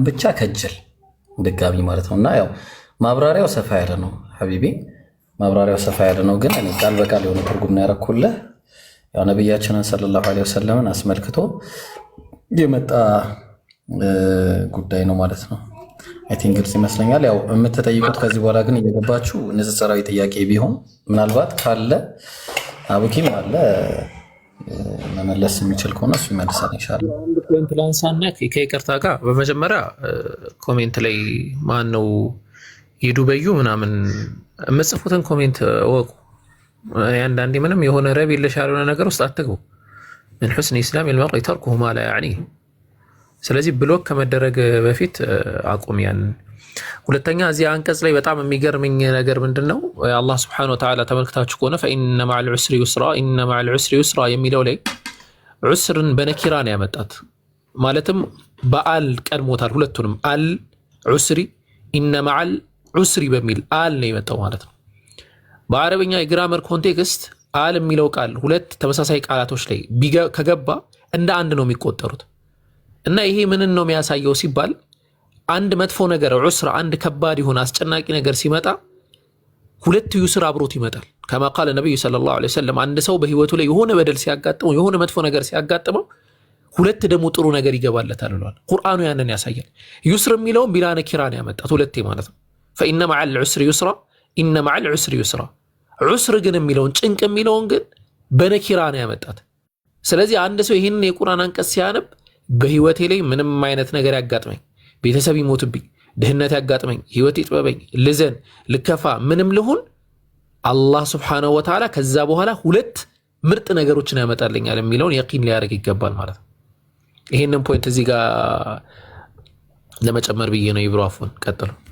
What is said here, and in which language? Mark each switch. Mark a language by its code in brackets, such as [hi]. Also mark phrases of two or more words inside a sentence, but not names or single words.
[am] ብቻ ከጅል ድጋሚ ማለት ነውና ያው ማብራሪያው ሰፋ ያለ ነው ሐቢቢ፣ ማብራሪያው ሰፋ ያለ ነው። ግን እኔ ቃል በቃል የሆነ ትርጉም ነው ያረኩልህ። ያው ነብያችንን [ar] صلى الله عليه وسلم [am] አስመልክቶ የመጣ ጉዳይ ነው ማለት ነው። [en] I think [am] ግልጽ ይመስለኛል። ያው የምትጠይቁት ከዚህ በኋላ ግን እየገባችሁ ንጽጽራዊ ጥያቄ ቢሆን ምናልባት ካለ አቡኪም አለ መመለስ የሚችል ከሆነ እሱ ይመልሳል ኢንሻአላህ። አንድ ፖይንት ላንሳና ከይቅርታ ጋር በመጀመሪያ ኮሜንት ላይ ማን ነው ይዱበዩ ምናምን የምጽፉትን ኮሜንት እወቁ። አንዳንዴ ምንም የሆነ ረብ የለሽ ያልሆነ ነገር ውስጥ አትግቡ። [ar] من حسن إسلام المرء تركه ما لا يعنيه። [am] ስለዚህ ብሎክ ከመደረግ በፊት አቁም ያን። ሁለተኛ እዚህ አንቀጽ ላይ በጣም የሚገርመኝ ነገር ምንድነው አላህ [ar] سبحانه وتعالى [am] ተመልክታችሁ ከሆነ [ar] فإن مع العسر يسرا إن مع العسر يسرا [am] የሚለው ላይ ዑስርን በነኪራ ነው ያመጣት። ማለትም በአል ቀድሞታል ሁለቱንም [ar] العسر إن مع العسر [am] በሚል አል ነው የመጣው ማለት ነው። በአረበኛ የግራመር ኮንቴክስት አል የሚለው ቃል ሁለት ተመሳሳይ ቃላቶች ላይ ከገባ እንደ አንድ ነው የሚቆጠሩት። እና ይሄ ምንን ነው የሚያሳየው ሲባል አንድ መጥፎ ነገር ዑስራ አንድ ከባድ ይሆን አስጨናቂ ነገር ሲመጣ ሁለት ዩስር አብሮት ይመጣል። ከማ [ar] قال النبي صلى الله عليه وسلم [am] አንድ ሰው በህይወቱ ላይ የሆነ በደል ሲያጋጥመው የሆነ መጥፎ ነገር ሲያጋጥመው ሁለት ደግሞ ጥሩ ነገር ይገባለታል ብሏል። ቁርአኑ ያንን ያሳያል። ዩስር የሚለውን ቢላ ነኪራ ነው ያመጣት ሁለቴ ማለት ነው። [ar] فإن مع العسر يسرا إن مع العسر يسرا [am] ዑስር ግን የሚለውን ጭንቅ የሚለውን ግን በነኪራ ነው ያመጣት። ስለዚህ አንድ ሰው ይህንን የቁርአን አንቀጽ ሲያነብ በህይወቴ ላይ ምንም አይነት ነገር ያጋጥመኝ፣ ቤተሰብ ይሞትብኝ፣ ድህነት ያጋጥመኝ፣ ህይወት ይጥበበኝ፣ ልዘን፣ ልከፋ፣ ምንም ልሁን አላህ [ar] سبحانه وتعالى [am] ከዛ በኋላ ሁለት ምርጥ ነገሮችን ያመጣልኛል የሚለውን የቂን ሊያደርግ ይገባል ማለት ነው። ይሄንን ፖይንት እዚህ ጋር ለመጨመር ብዬ ነው። ይብሩ አፉን ቀጥሉ።